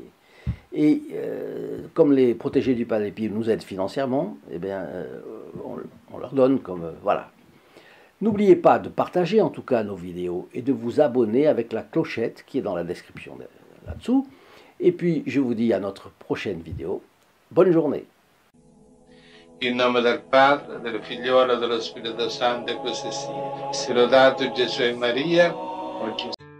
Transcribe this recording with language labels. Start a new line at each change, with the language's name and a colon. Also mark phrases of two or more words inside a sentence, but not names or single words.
French: Et comme les protégés du Padre Pio nous aident financièrement, eh bien, on leur donne comme... voilà. N'oubliez pas de partager en tout cas nos vidéos et de vous abonner avec la clochette qui est dans la description là-dessous. Et puis, je vous dis à notre prochaine vidéo. Bonne journée.
Italian: In nome del Padre, del Figliolo e dello Spirito Santo, e così sia. Sia lodato Gesù e Maria.